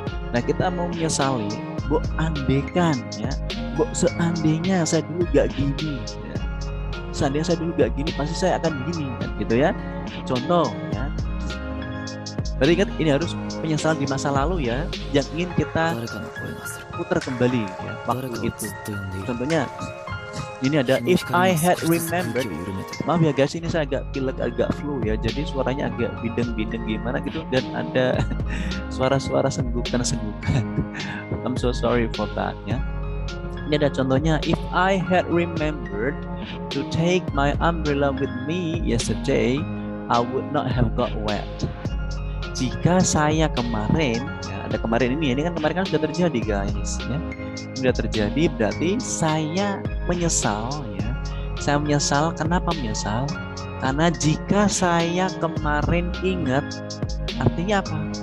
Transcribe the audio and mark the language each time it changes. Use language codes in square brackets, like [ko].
[id] Nah kita mau menyesali, andekan ya, seandainya saya dulu gak gini ya. Seandainya saya dulu gak gini, pasti saya akan begini kan gitu ya. Contoh ya. Berarti kan ini harus penyesalan di masa lalu ya, yang ingin kita putar kembali ya waktu itu. Contohnya Ini ada [en] if I had remembered. [id] Maaf ya guys, ini saya agak pilek, agak flu ya. Jadi suaranya agak bideng-bideng gimana gitu, dan ada suara-suara senggukan-senggukan. [en] I'm so sorry for that ya. [id] Ini ada contohnya, [en] if I had remembered to take my umbrella with me yesterday, I would not have got wet. [id] Jika saya kemarin, ya, ada kemarin ini kan kemarin kan sudah terjadi guys ya. Sudah terjadi berarti saya menyesal ya. Saya menyesal, kenapa menyesal? Karena jika saya kemarin ingat, artinya apa?